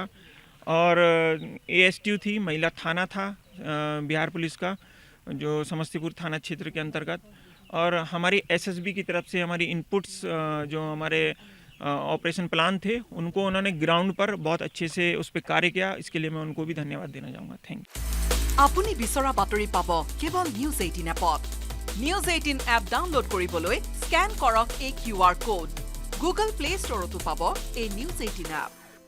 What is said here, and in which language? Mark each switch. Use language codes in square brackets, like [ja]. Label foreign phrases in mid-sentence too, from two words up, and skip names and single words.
[hi] और ASTU थी, महिला थाना था बिहार पुलिस का जो समस्तीपुर थाना क्षेत्र के अंतर्गत, और हमारी SSB की तरफ से हमारी इनपुट्स जो हमारे [en] operation plan [hi] थे उनको उन्होंने ग्राउंड पर बहुत अच्छे से उस पर कार्य किया। इसके लिए मैं उनको भी धन्यवाद देना चाहूँगा। [en] thank you. [as] আপুনি বিচৰা বাতৰি পাব কেৱল নিউজ 18 এপত। নিউজ 18 এপ ডাউনলোড কৰিবলৈ স্কেন কৰক এই QR কোড। গুগল প্লে ষ্টৰতো পাব এই নিউজ 18 এপ।